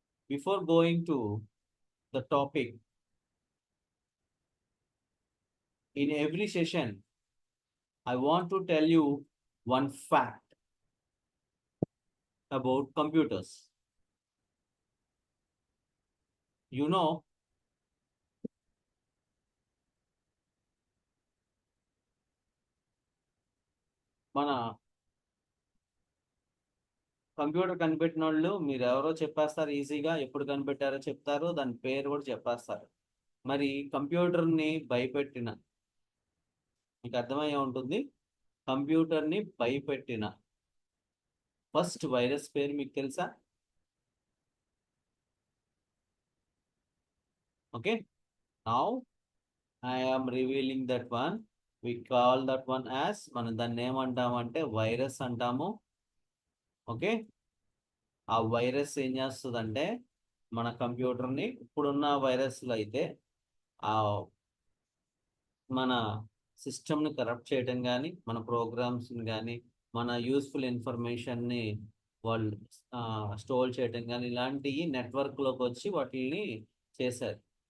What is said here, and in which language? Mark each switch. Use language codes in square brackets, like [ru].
[en] Before going to the topic, in every session, I want to tell you one fact about computers. You know, [te] మన computer కనిపెట్టిన వాళ్ళు మీరు ఎవరో చెప్పేస్తారు ఈజీగా, ఎప్పుడు కనిపెట్టారో చెప్తారు, దాని పేరు కూడా చెప్పేస్తారు. మరి కంప్యూటర్ని భయపెట్టిన, మీకు అర్థమయ్యే ఉంటుంది, కంప్యూటర్ని భయపెట్టిన ఫస్ట్ వైరస్ పేరు మీకు తెలుసా? [en] Okay, now I am revealing that one. We call that one as, [te] మనం దాన్ని ఏమంటామంటే వైరస్ అంటాము. ఓకే, ఆ వైరస్ ఏం చేస్తుందంటే మన కంప్యూటర్ని, ఇప్పుడున్న వైరస్లు అయితే ఆ మన సిస్టమ్ని కరప్ట్ చేయడం కానీ, మన ప్రోగ్రామ్స్ని కానీ, మన యూస్ఫుల్ ఇన్ఫర్మేషన్ని వాళ్ళు స్టోర్ చేయడం కానీ, ఇలాంటివి నెట్వర్క్లోకి వచ్చి వాటిని చేశారు.